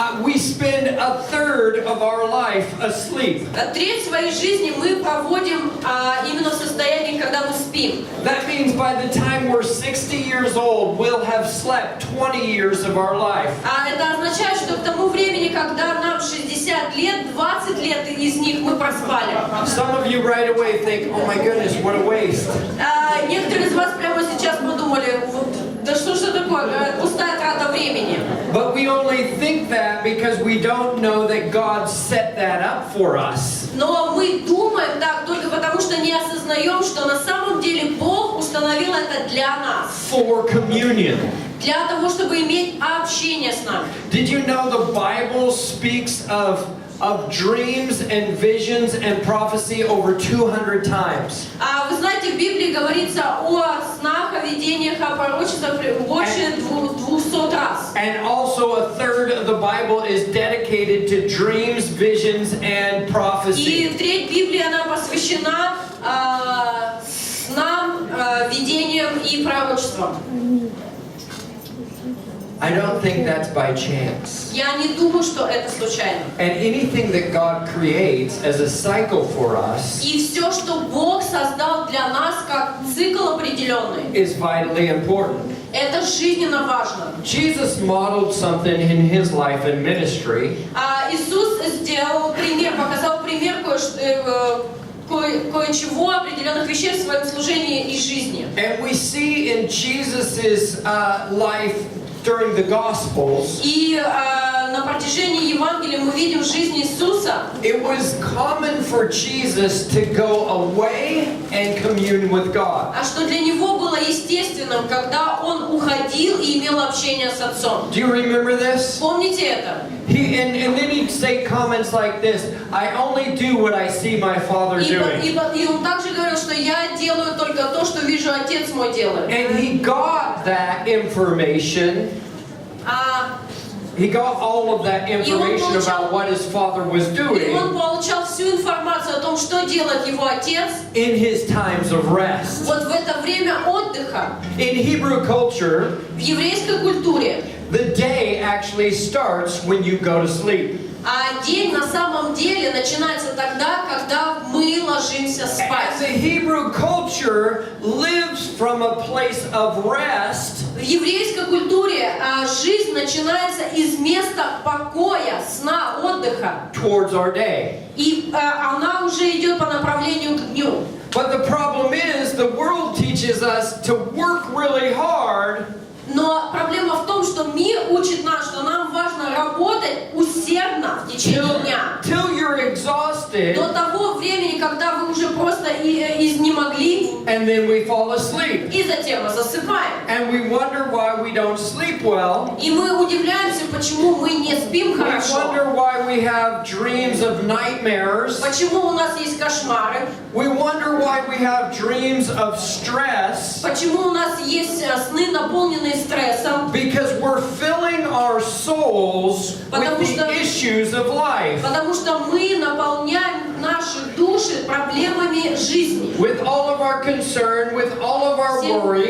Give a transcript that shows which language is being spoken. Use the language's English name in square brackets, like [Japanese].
[English] We spend a third of our life asleep. [Russian] Треть своей жизни мы проводим именно в состоянии, когда мы спим. [English] That means by the time we're 60 years old, we'll have slept 20 years of our life. [Russian] Это означает, что к тому времени, когда нам 60 лет, 20 лет из них мы проспали. [English] Some of you right away think, oh my goodness, what a waste. [Russian] Некоторые из вас прямо сейчас подумали, да что ж это такое, пустая трата времени. [English] But we only think that because we don't know that God set that up for us. [Russian] Но мы думаем так только потому, что не осознаем, что на самом деле Бог установил это для нас. [English] For communion. [Russian] Для того, чтобы иметь общение с нами. [English] Did you know the Bible speaks of dreams and visions and prophecy over 200 times? [Russian] Вы знаете, в Библии говорится о снах, о видениях, о пророчествах больше 200 раз. [English] And also a third of the Bible is dedicated to dreams, visions, and prophecy. [Russian] И треть Библии, она посвящена снам, видениям и пророчествам. [English] I don't think that's by chance. [Russian] Я не думаю, что это случайно. [English] And anything that God creates as a cycle for us [Russian] И все, что Бог создал для нас как цикл определенный, [English] is vitally important. [Russian] это жизненно важно. [English] Jesus modeled something in his life and ministry. [Russian] Иисус сделал пример, показал пример кое-чего, определенных вещей в своем служении и жизни. [English] And we see in Jesus's life during the Gospels, [Russian] И на протяжении Евангелия мы видим жизнь Иисуса. [English] it was common for Jesus to go away and commune with God. [Russian] Что для него было естественным, когда он уходил и имел общение с Отцом. [English] Do you remember this? [Russian] Помните это? [English] And then he'd say comments like this, I only do what I see my Father doing. [Russian] И он также говорил, что я делаю только то, что вижу Отец мой делает. [English] And he got that information. He got all of that information about what his Father was [Russian] И [English] doing [Russian] он получал всю информацию о том, что делает его Отец. [English] in his times of rest. [Russian] Вот в это время отдыха. [English] In Hebrew culture, [Russian] В еврейской культуре [English] the day actually starts when you go to sleep. [Russian] день на самом деле начинается тогда, когда мы ложимся спать. [English] And the Hebrew culture lives from a place of rest. [Russian] В еврейской культуре жизнь начинается из места покоя, сна, отдыха. [English] Towards our day. [Russian] И она уже идет по направлению к дню. [English] But the problem is, the world teaches us to work really hard [Russian] Но проблема в том, что мир учит нас, что нам важно работать усердно в течение дня. [English] Till you're exhausted. [Russian] До того времени, когда вы уже просто изнемогли. [English] And then we fall asleep. [Russian] И затем мы засыпаем. [English] And we wonder why we don't sleep well. [Russian] И мы удивляемся, почему мы не спим хорошо. [English] We wonder why we have dreams of nightmares. [Russian] Почему у нас есть кошмары. [English] We wonder why we have dreams of stress. [Russian] Почему у нас есть сны, наполненные стрессом. [English] Because we're filling our souls with the issues of life. [Russian] Потому что мы наполняем наши души проблемами жизни. [English] With all of our concern, with all of our worry.